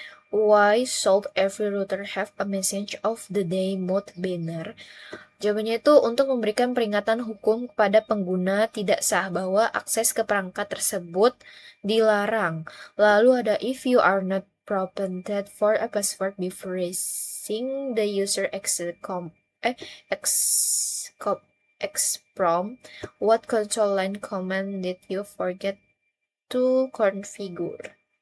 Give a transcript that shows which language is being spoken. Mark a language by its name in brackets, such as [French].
[English] Why should every router have a message of the day mode banner? [Indonesian] Jawabannya itu untuk memberikan peringatan hukum kepada pengguna tidak sah bahwa akses ke perangkat tersebut dilarang. Lalu ada [English] if you are not prompted for a password before raising the user exprompt, what control line command did you forget to configure?